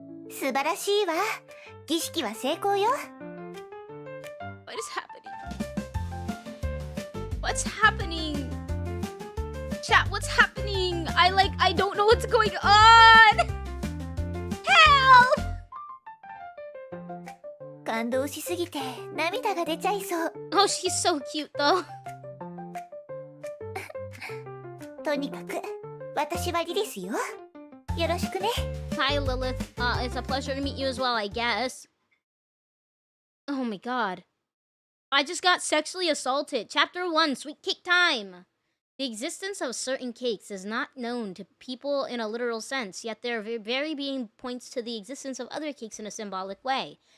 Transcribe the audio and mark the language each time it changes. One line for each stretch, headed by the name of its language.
Japanese: 素晴らしいわ。儀式は成功よ。
English: What is happening? What's happening? Chat, what's happening? I don't know what's going on. Help!
Japanese: 感動しすぎて涙が出ちゃいそう。
English: Oh, she's so cute though.
Japanese: とにかく私はリリスよ。よろしくね。
English: Hi, Lilith. It's a pleasure to meet you as well, I guess. Oh my god. I just got sexually assaulted. Chapter 1, Sweet Cake Time. The existence of certain cakes is not known to people in a literal sense, yet their very being points to the existence of other cakes in a symbolic way.